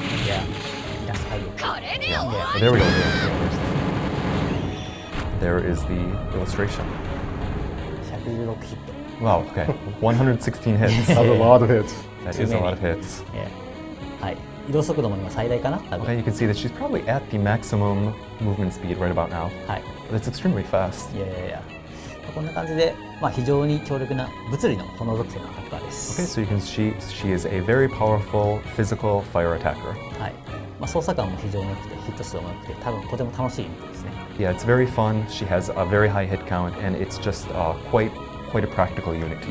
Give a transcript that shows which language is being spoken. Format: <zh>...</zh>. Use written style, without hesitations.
<ja>いや、ラストファイブ。いや、</ja> <en>Oh, there we go. There is the illustration.</en> <ja>116ヒット。</ja> <en>Wow, okay. 116 hits. That's a lot of hits. That is a lot of hits.</en> <ja>いや、はい。移動速度も今最大かな、多分。</ja> <en>Okay, you can see that she's probably at the maximum movement speed right about now.</en> <ja>はい。</ja> <en>That's extremely fast.</en> <ja>いやいやいや。こんな感じで、まあ、非常に強力な物理の炎属性のアタッカーで</ja> <en>Okay,</en> <ja>す。</ja> <en>so you can see she is a very powerful physical fire attacker.</en> <ja>はい。まあ、操作感も非常に良くて、ヒット数も良くて、多分とても楽しいユニットですね。</ja> <en>Yeah, it's very fun. She has a very high hit count, and it's just quite a practical unit to</en>